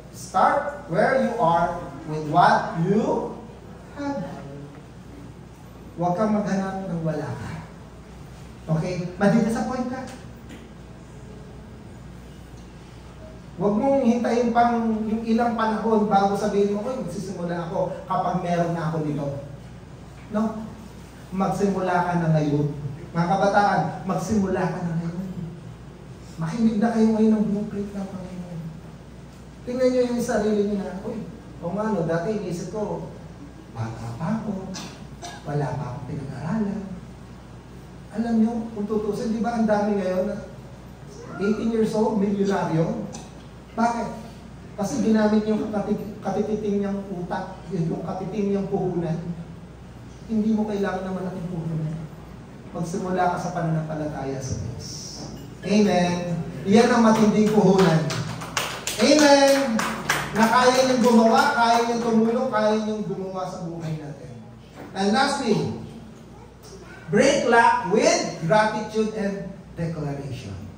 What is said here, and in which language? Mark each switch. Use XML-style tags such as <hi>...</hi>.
<en>Start where you are with what you have.</en> <tl>Huwag kang maghanap ng wala ka. Okay? Madi-disappoint ka. Huwag mong hintayin pang yung ilang panahon bago sabihin mo, magsisimula ako kapag meron na ako nito. No? Magsimula ka na ngayon. Mga kabataan, magsimula ka na ngayon. Makinig na kayo ngayon ng blueprint ng Panginoon. Tingnan nyo yung sarili nyo na, o nga no, dati inisip ko, bata pa ako, wala pa akong pinag-aralan. Alam nyo, kung tutusin, di ba ang dami ngayon na 18 years old, milyonaryo? Bakit? Kasi ginamit yung katititing niyang utak, yung katiting niyang puhunan. Hindi mo kailangan ng malaking puhunan. Magsimula ka sa pananampalataya sa Diyos. Amen. Iyan ang matinding puhunan. Amen. Na kaya niyang gumawa, kaya niyang tumulong, kaya niyang gumawa sa buhay natin.</tl> <en>And lastly, break luck with gratitude and declaration.</en>